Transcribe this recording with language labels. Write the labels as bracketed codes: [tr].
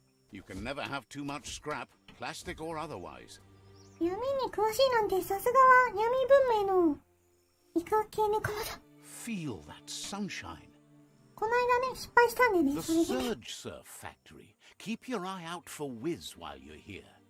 [en] You can never have too much scrap, plastic or otherwise. [ja] 闇に詳しいなんてさすがは闇文明のイカ系猫だ。 [en] Feel that sunshine. [ja] この間ね、失敗したんでね、 [en] The [ja] それでね。 [en] Surge Surf Factory. Keep your eye out for Wiz while you're here.